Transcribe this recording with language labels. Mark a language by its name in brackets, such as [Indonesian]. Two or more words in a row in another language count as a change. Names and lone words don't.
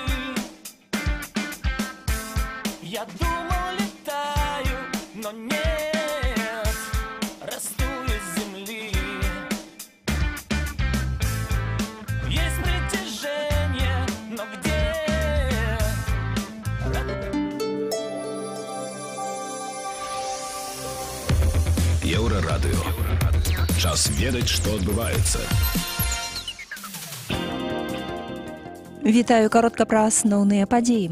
[Russian] Я думал, летаю, но нет, расту из земли. Есть притяжение, но где? [Belarusian] Еўрарадыё. Час ведаць, што адбываецца. Вітаю, каротка пра асноўныя падзеі.